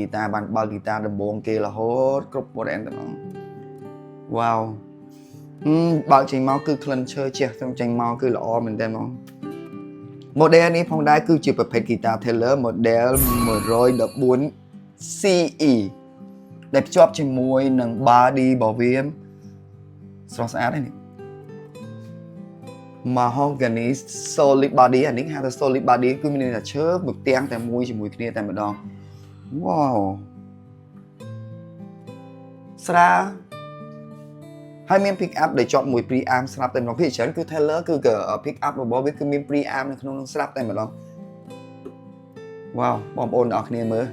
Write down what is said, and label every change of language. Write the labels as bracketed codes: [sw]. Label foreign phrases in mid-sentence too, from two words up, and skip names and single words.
[km] តាបានបើកហ្គីតាដំបងគេរហូតគ្រប់ brand តែម្ដងវ៉ាវបើកចេញមកគឺក្លិនឈើជះចេញមកគឺល្អមែនតើហ្មង model នេះផងដែរគឺជាប្រភេទហ្គីតា Taylor model 114 CE ដែលភ្ជាប់ជាមួយនឹង body របស់វាស្រស់ស្អាតនេះ [en] mahogany solid body [km] អានេះហៅថា [en] solid body [km] គឺមានន័យថាឈើមួយផ្ទាំងតែមួយជាមួយគ្នាតែម្ដង wow ស្រាលហើយមាន [en] pick up [km] ដែលជាប់មួយ preamp ស្រាប់តែម្ដងភាគច្រើនគឺ Taylor គឺ [en] pick up [km] របស់វាគឺមាន preamp នៅក្នុងនោះស្រាប់តែម្ដង wow បងប្អូនទាំងអស់គ្នាមើល